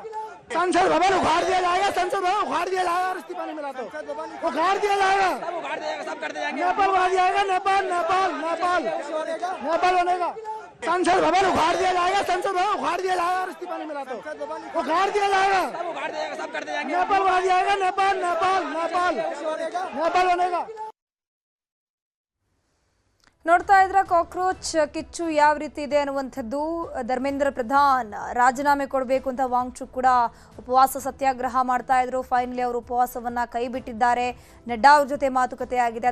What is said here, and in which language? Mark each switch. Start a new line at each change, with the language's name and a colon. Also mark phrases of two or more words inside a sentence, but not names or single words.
Hindi: संसद भवन उखाड़ दिया जाएगा, संसद भवन उखाड़ दिया जाएगा और इस्तीफा नहीं मिला तो उखाड़ दिया जाएगा, सब कर दिया जाएगा, नेपाल उखाड़ जाएगा, नेपाल नेपाल नेपाल नेपाल बनेगा। संसद भवन उखाड़ दिया जाएगा, संसद भवन उखाड़ दिया जाएगा और इस्तीफा नहीं मिला तो उखाड़ दिया जाएगा, सब कर दिया जाएगा, नेपाल उखाड़ जाएगा, नेपाल नेपाल नेपाल नेपाल बनेगा।
Kannada: ನೋಡ್ತಾ ಇದ್ರ ಕಾಕ್ರೋಚ್ ಕಿಚ್ಚು ಯಾವ ರೀತಿ ಇದೆ ಅನ್ನುವಂಥದ್ದು. ಧರ್ಮೇಂದ್ರ ಪ್ರಧಾನ್ ರಾಜೀನಾಮೆ ಕೊಡಬೇಕು ಅಂತ ವಾಂಗ್ಚುಕ್ ಕೂಡ ಉಪವಾಸ ಸತ್ಯಾಗ್ರಹ ಮಾಡ್ತಾ ಇದ್ರು. ಫೈನಲಿ ಅವರು ಉಪವಾಸವನ್ನ ಕೈ ಬಿಟ್ಟಿದ್ದಾರೆ. ನಡ್ಡಾ ಅವ್ರ ಜೊತೆ ಮಾತುಕತೆ ಆಗಿದೆ.